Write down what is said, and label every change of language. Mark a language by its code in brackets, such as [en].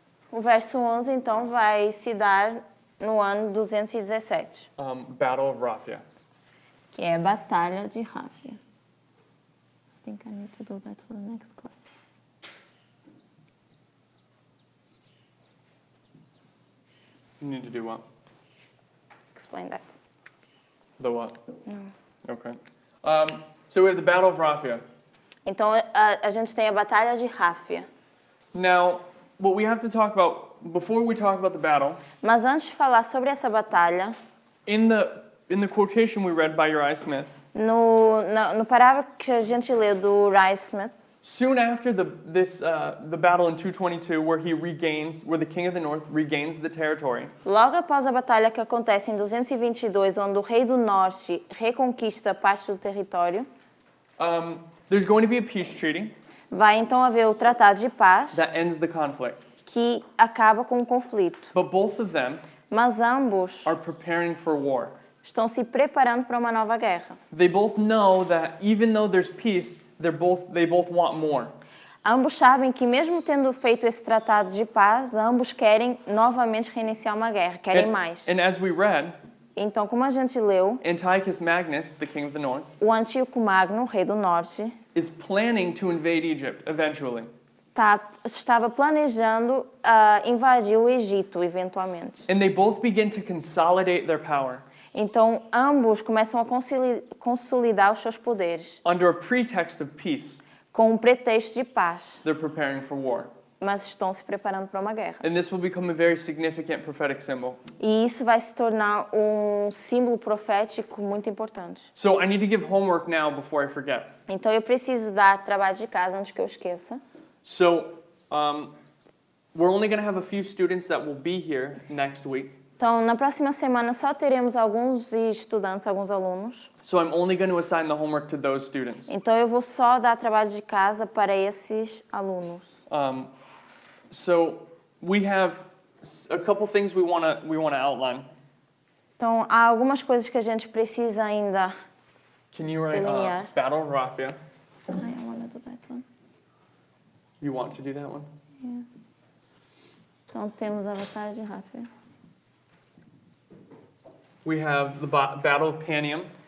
[pt] O verso 11 então vai se dar no ano 217, [en] Battle of Raphia. [pt] que é a Batalha de Ráfia. [en] I think I need to do that for the next class. You need to do what? Explain that. The what? No. Okay. So we have the Battle of Raphia. [pt] Então a gente tem a Batalha de Ráfia. [en] Now, what we have to talk about, before we talk about the battle, [pt] Mas antes de falar sobre essa batalha, [en] in the quotation we read by Uriah Smith, [pt] no parágrafo que a gente leu do Uriah Smith, [en] soon after the battle in 222, where the king of the north regains the territory, [pt] logo após a batalha que acontece em 222, onde o rei do norte reconquista parte do território, [en] there's going to be a peace treaty [pt] vai então haver o tratado de paz [en] that ends the conflict. [pt] que acaba com o conflito. [en] But both of them [pt] Mas ambos [en] are preparing for war. [pt] estão se preparando para uma nova guerra. [en] They both know that even though there's peace, they both want more. [pt] Ambos sabem que mesmo tendo feito esse tratado de paz, ambos querem novamente reiniciar uma guerra, querem mais. [en] And as we read, [pt] Então, como a gente leu, [en] Antiochus Magnus, the king of the north, [pt] o Antíoco Magno, rei do norte, [en] is planning to invade Egypt eventually. [pt] estava planejando invadir o Egito, eventualmente. [en] And they both begin to consolidate their power [pt] Então, ambos começam a consolidar os seus poderes, [en] under a pretext of peace. [pt] com um pretexto de paz, [en] They're preparing for war. [pt] mas estão se preparando para uma guerra. [en] And this will become a very significant prophetic symbol. [pt] E isso vai se tornar um símbolo profético muito importante. [en] So I need to give homework now before I forget. [pt] Então, eu preciso dar trabalho de casa antes que eu esqueça. [en] So we're only going to have a few students that will be here next week. [pt] Então, na próxima semana só teremos alguns estudantes, alguns alunos. [en] So I'm only going to assign the homework to those students. [pt] Então, eu vou só dar trabalho de casa para esses alunos. [en] So we have a couple things we want to outline. [pt] Então, há algumas coisas que a gente precisa ainda [en] Can you write [pt] delinear. [en] Battle of Raphia? I want to do that one. You want to do that one? Yeah. [pt] Então, temos a Batalha de Ráfia. [en] We have the Battle of Panium.